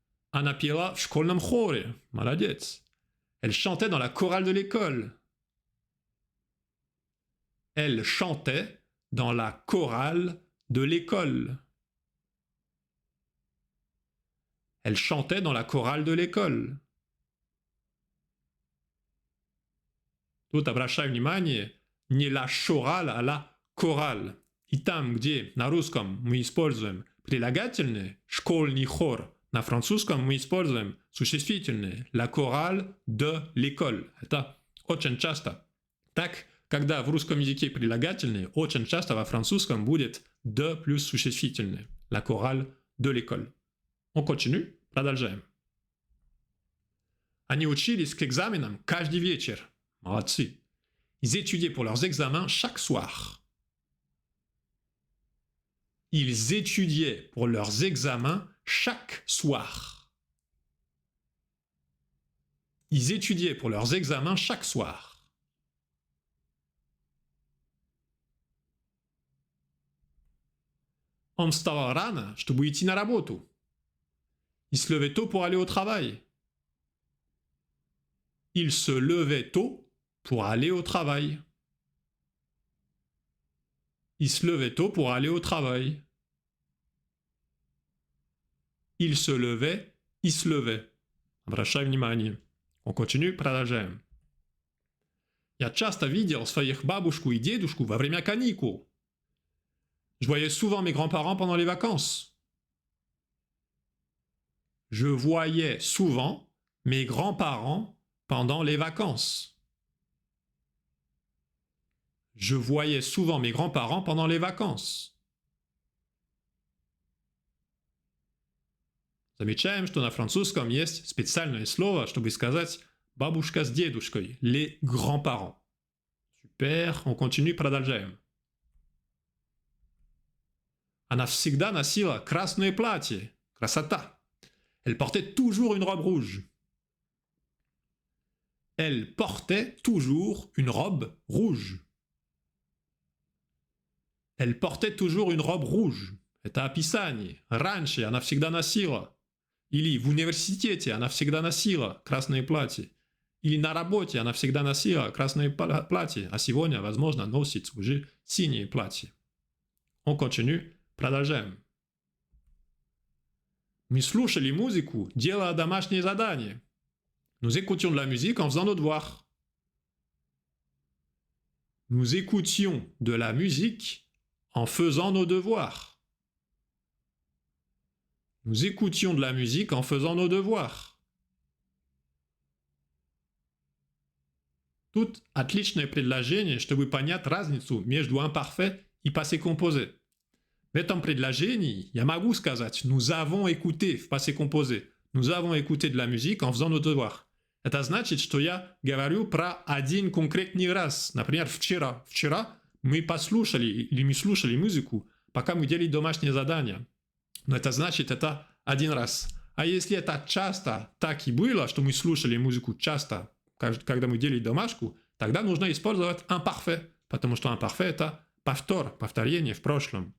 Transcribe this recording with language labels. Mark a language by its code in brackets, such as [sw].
[ru] Она пела в школьном хоре. Молодец. [fr] Elle chantait dans la chorale de l'école. Elle chantait dans la chorale de l'école. Elle chantait dans la chorale de l'école. [ru] Тут обращаю внимание не la chorale, а la chorale. И там, где на русском мы используем прилагательные «школьный хор», на французском мы используем существительные [fr] «la chorale de l'école». [ru] Это очень часто. Так, когда в русском языке прилагательные, очень часто во французском будет «de» плюс существительные. [fr] «La chorale de l'école». On continue, [ru] продолжаем. Они учились к экзаменам каждый вечер. Молодцы. [fr] Ils étudiaient pour leurs examens chaque soir. Ils étudiaient pour leurs examens chaque soir. Ils étudiaient pour leurs examens chaque soir. [ru] Он вставал рано, чтобы идти на работу. [fr] Il se levait tôt pour aller au travail. Il se levait tôt pour aller au travail. Il se levait tôt pour aller au travail. Il se levait. [ru] Обращай внимание. [fr] On continue, [ru] продолжаем. Я часто видел своих бабушку и дедушку во время каникул. [fr] Je voyais souvent mes grands-parents pendant les vacances. Je voyais souvent mes grands-parents pendant les vacances. Je voyais souvent mes grands-parents pendant les vacances. [ru] Замечаем, что на французском есть специальное слово, чтобы сказать бабушка с дедушкой, les grands-parents. [fr] Super, on continue, [ru] продолжаем. Она всегда носила красное платье. Красота. [fr] Elle portait toujours une robe rouge. Elle portait toujours une robe rouge. Elle portait toujours une robe rouge. [ru] Это описание. Раньше она всегда носила. Или в университете она всегда носила красное платье. Или на работе она всегда носила красное платье. А сегодня, возможно, носит уже синее платье. [fr] On continue. [ru] Продолжаем. Мы слушали музыку, делая домашние задания. [fr] Nous écoutions de la musique en faisant nos devoirs. Nous écoutions de la musique en faisant nos devoirs. Nous écoutions de la musique en faisant nos devoirs. [ru] Тут отличное предложение, чтобы понять разницу между imparfait и passé composé. В этом предложении я могу сказать [fr] «nous avons écouté» [ru] в passé composé. [fr] Nous avons écouté de la musique en faisant nos devoirs. [ru] Это значит, что я говорю про один конкретный раз. Например, вчера. Вчера мы послушали или мы слушали музыку, пока мы делали домашние задания. Но это значит, это один раз. А если это часто так и было, что мы слушали музыку часто, когда мы делали домашку, тогда нужно использовать imparfait, потому что imparfait это повтор, повторение в прошлом.